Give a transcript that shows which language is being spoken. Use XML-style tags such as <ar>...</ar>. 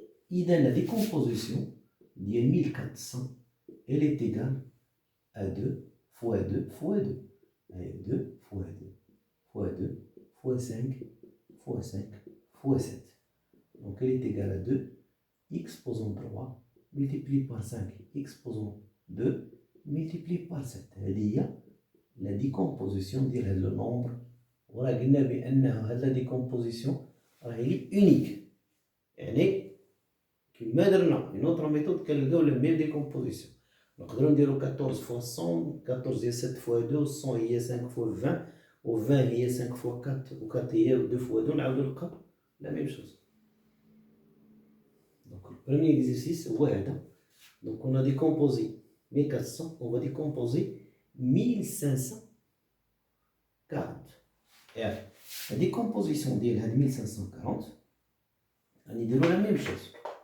<fr>إذا la décomposition ديال 1400 elle est égale à 2 fois 2 fois 2. 2 fois 2 fois 2 fois 5 fois 5 fois 7. Donc elle est égale à 2 x posant 3 multiplié par 5 x posant 2 multiplié par 7.</fr> <ar>هذه هي la décomposition ديال هذا النومبر. وراه قلنا بأنها هذه la décomposition راهي unique. يعني كما درنا</ar> <fr>une autre méthode</fr> <ar>كنلقاو</ar> <fr>la même décomposition.</fr> <ar>نقدروا نديرو 14 fois 100. 14 هي 7 fois 2 100 هي 5 fois 20 و 20 هي 5 fois 4 و 4 هي 2 fois 2 نعاودو نلقاو</ar> <fr>la même chose. Donc le premier exercice</fr> <ar>هو هذا.</ar> <fr>Donc on a décomposé 1400, on va décomposer 1540. Et la décomposition de 1540, on va dire la même chose.</fr>